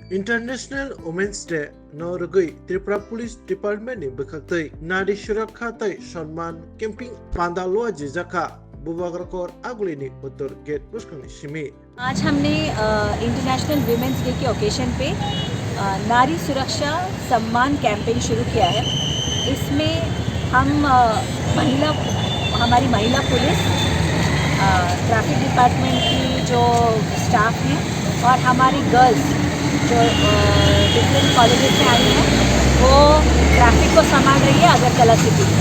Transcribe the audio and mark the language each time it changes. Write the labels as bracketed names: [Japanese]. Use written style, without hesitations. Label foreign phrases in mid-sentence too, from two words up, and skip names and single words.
[English] International Women's Day [Kok Borok] Norugui Tripura Police Department ni bukhaktui Nari Surakha tai Sanman Camping Pandalua Jizaka बुबागरकोर अगुलिनी उत्तर गेट पुष्करनी सिमी। [Hindi] आज हमने [English] International Women's Day [Hindi] के ओकेशन पे नारी सुरक्षा सम्मान कैंपेन शुरू किया है। इसमें हम हमारी महिला पुलिस, [English] traffic department [Hindi] की जो स्टाफ हैं और हमारी गर्ल्स जो [English] different colleges [Hindi] से आई हैं वो ट्रैफिक को संभाल रही है अगरतला सिटी में।